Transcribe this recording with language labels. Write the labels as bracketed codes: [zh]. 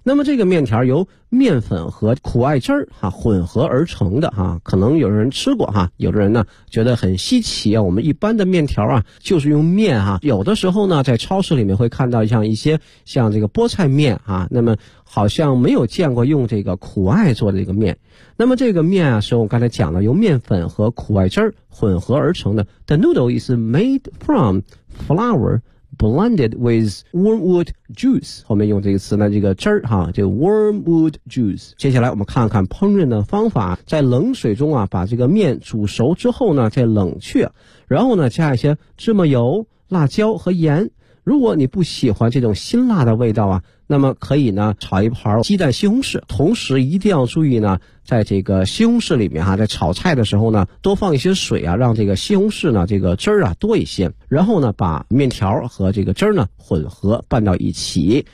[zh] 那么这个面条由面粉和苦艾汁儿哈、啊、混合而成的哈、啊，可能有人吃过哈、啊，有的人呢觉得很稀奇啊。我们一般的面条啊，就是用面哈、啊，有的时候呢，在超市里面会看到像一些像这个菠菜面啊，那么好像没有见过用这个苦艾做的这个面。那么这个面啊，是我刚才讲的由面粉和苦艾汁儿混合而成的。 [en] The noodle is made from flour blended with wormwood juice。 [zh] 后面用这个词呢，这个汁儿哈，这个 wormwood juice。接下来我们看看烹饪的方法，在冷水中啊，把这个面煮熟之后呢，再冷却，然后呢，加一些芝麻油、辣椒和盐。如果你不喜欢这种辛辣的味道啊，那么可以呢炒一盘鸡蛋西红柿，同时一定要注意呢，在这个西红柿里面哈、啊，在炒菜的时候呢，多放一些水啊，让这个西红柿呢这个汁儿啊多一些，然后呢把面条和这个汁儿呢混合拌到一起。